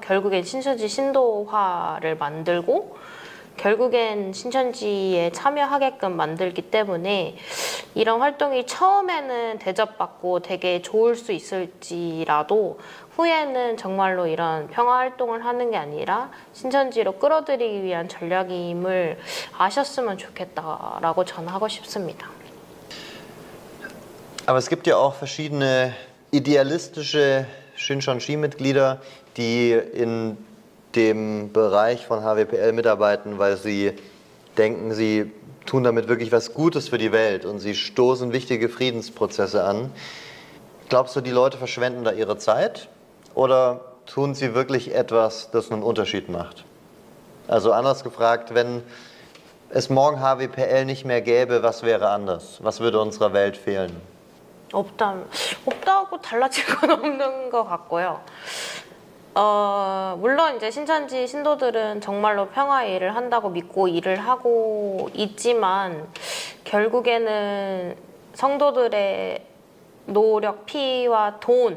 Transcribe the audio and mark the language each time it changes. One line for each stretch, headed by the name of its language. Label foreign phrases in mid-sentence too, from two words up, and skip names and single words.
Korean: 결국엔 신천지 신도화를 만들고 결국엔 신천지에 참여하게끔 만들기 때문에 이런 활동이 처음에는 대접받고 되게 좋을 수 있을지라도 후에는 정말로 이런 평화 활동을 하는 게 아니라 신천지로 끌어들이기 위한 전략임을 아셨으면 좋겠다라고 저는 하고 싶습니다.
German: Aber es gibt ja auch verschiedene idealistische Shincheonji-Mitglieder, die in dem Bereich von HWPL mitarbeiten, weil sie denken, sie tun damit wirklich was Gutes für die Welt und sie stoßen wichtige Friedensprozesse an. Glaubst du, die Leute verschwenden da ihre Zeit oder tun sie wirklich etwas, das einen Unterschied macht? Also anders gefragt, wenn es morgen HWPL nicht mehr gäbe, was wäre anders? Was würde unserer Welt fehlen?
Korean: 없다고 달라질 건 없는 것 같고요. 물론 이제 신천지 신도들은 정말로 평화의 일을 한다고 믿고 일을 하고 있지만 결국에는 성도들의 노력, 피와 돈,